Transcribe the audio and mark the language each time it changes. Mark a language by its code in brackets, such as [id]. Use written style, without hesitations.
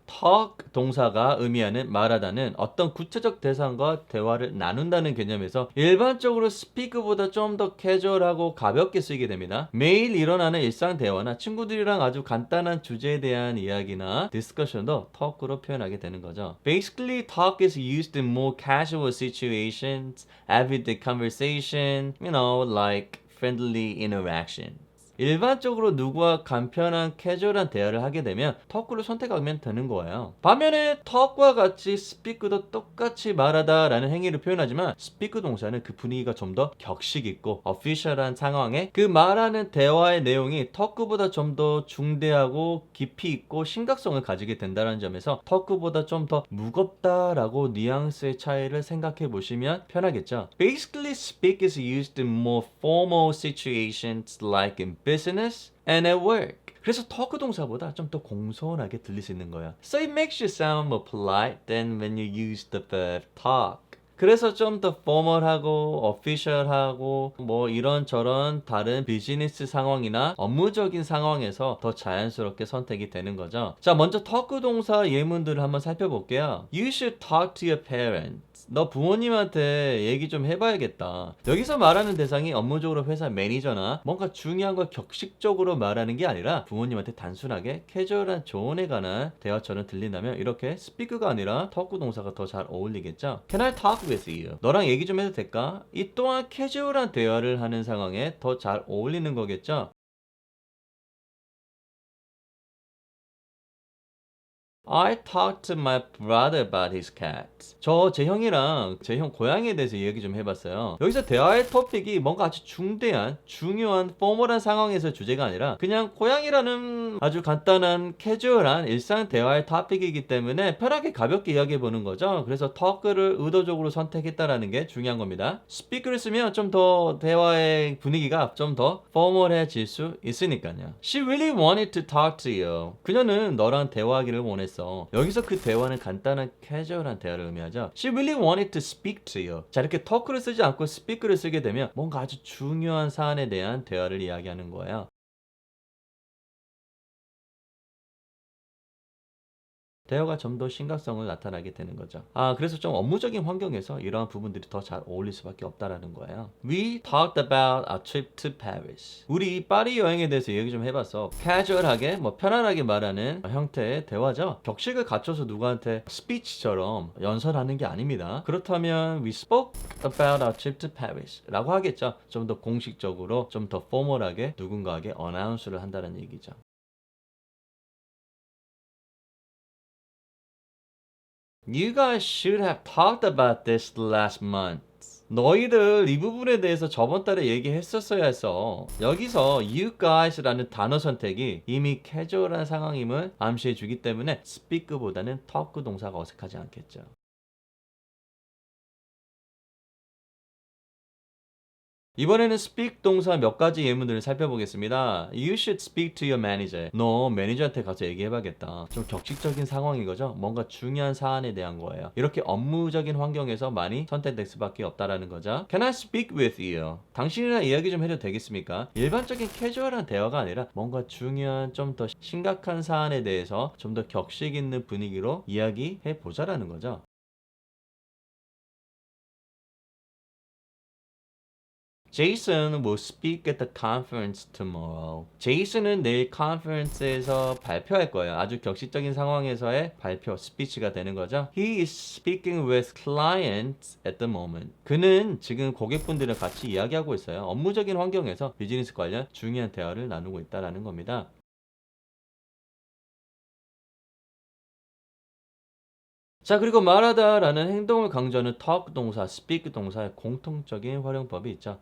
[ko] talk 동사가 의미하는 말하다는 어떤 구체적 대상과 대화를 나눈다는 개념에서 일반적으로 speak보다 좀 더 캐주얼하고 가볍게 쓰이게 됩니다. 매일 일어나는 일상 대화나 친구들이랑 아주 간단한 주제에 대한 이야기나 디스커션도 talk로 표현하게 되는 거죠. [en] Basically, talk is used in more casual situations, everyday conversation, like friendly interaction. [ko] 일반적으로 누구와 간편한 캐주얼한 대화를 하게 되면 talk를 선택하면 되는 거예요. 반면에 talk과 같이 speak도 똑같이 말하다 라는 행위를 표현하지만 speak 동사는 그 분위기가 좀 더 격식 있고 official한 상황에 그 말하는 대화의 내용이 talk보다 좀 더 중대하고 깊이 있고 심각성을 가지게 된다는 점에서 talk보다 좀 더 무겁다라고 뉘앙스의 차이를 생각해 보시면 편하겠죠. [en] Basically, speak is used in more formal situations like in business and at work. [ko] 그래서 talk 동사보다 좀 더 공손하게 들릴 수 있는 거예요. [en] So it makes you sound more polite than when you use the verb talk. [ko] 그래서 좀 더 포멀하고 오피셜하고 이런저런 다른 비즈니스 상황이나 업무적인 상황에서 더 자연스럽게 선택이 되는 거죠. 자, 먼저 talk 동사 예문들을 한번 살펴볼게요. [en] You should talk to your parents. [ko] 너 부모님한테 얘기 좀 해봐야겠다. 여기서 말하는 대상이 업무적으로 회사 매니저나 뭔가 중요한 걸 격식적으로 말하는 게 아니라 부모님한테 단순하게 캐주얼한 조언에 관한 대화처럼 들린다면 이렇게 speak가 아니라 talk 동사가 더 잘 어울리겠죠. [en] Can I talk with you? [ko] 너랑 얘기 좀 해도 될까? 이 또한 캐주얼한 대화를 하는 상황에 더 잘 어울리는 거겠죠. [en] I talked to my brother about his cat. [ko] 저 제 형이랑 제 형 고양이에 대해서 얘기 좀 해봤어요. 여기서 대화의 토픽이 뭔가 아주 중대한, 중요한, 포멀한 상황에서 주제가 아니라 그냥 고양이라는 아주 간단한, 캐주얼한 일상 대화의 토픽이기 때문에 편하게 가볍게 이야기해보는 거죠. 그래서 talk를 의도적으로 선택했다라는 게 중요한 겁니다. speak를 쓰면 좀 더 대화의 분위기가 좀 더 포멀해질 수 있으니까요. [en] She really wanted to talk to you. [ko] 그녀는 너랑 대화하기를 원했어. 여기서 그 대화는 간단한 캐주얼한 대화를 의미하죠. [en] She really wanted to speak to you. [ko] 자, 이렇게 talk를 쓰지 않고 speak를 쓰게 되면 뭔가 아주 중요한 사안에 대한 대화를 이야기하는 거예요. 대화가 좀 더 심각성을 나타나게 되는 거죠. 그래서 좀 업무적인 환경에서 이러한 부분들이 더 잘 어울릴 수밖에 없다라는 거예요. [en] We talked about our trip to Paris. [ko] 우리 파리 여행에 대해서 얘기 좀 해봤어. 캐주얼하게, 편안하게 말하는 형태의 대화죠. 격식을 갖춰서 누구한테 스피치처럼 연설하는 게 아닙니다. 그렇다면 [en] we spoke about our trip to Paris [ko] 라고 하겠죠. 좀 더 공식적으로, 좀 더 포멀하게 누군가에게 어나운스를 한다는 얘기죠. [en] You guys should have talked about this last month. [ko] 너희들 이 부분에 대해서 저번 달에 얘기했었어야 했어. 여기서 you guys라는 단어 선택이 이미 캐주얼한 상황임을 암시해 주기 때문에 speak보다는 talk 동사가 어색하지 않겠죠. 이번에는 speak 동사 몇 가지 예문들을 살펴보겠습니다. [en] You should speak to your manager. [ko] 너 매니저한테 가서 얘기해봐야겠다. 좀 격식적인 상황인 거죠? 뭔가 중요한 사안에 대한 거예요. 이렇게 업무적인 환경에서 많이 선택될 수밖에 없다라는 거죠. [en] Can I speak with you? [ko] 당신이랑 이야기 좀 해도 되겠습니까? 일반적인 캐주얼한 대화가 아니라 뭔가 중요한 좀 더 심각한 사안에 대해서 좀 더 격식 있는 분위기로 이야기해 보자라는 거죠. [en] Jason will speak at the conference tomorrow. [ko] 제이슨은 내일 컨퍼런스에서 발표할 거예요. 아주 격식적인 상황에서의 발표, 스피치가 되는 거죠. [en] He is speaking with clients at the moment. [ko] 그는 지금 고객분들이랑 같이 이야기하고 있어요. 업무적인 환경에서 비즈니스 관련 중요한 대화를 나누고 있다라는 겁니다. 자, 그리고 말하다라는 행동을 강조하는 talk 동사, speak 동사의 공통적인 활용법이 있죠.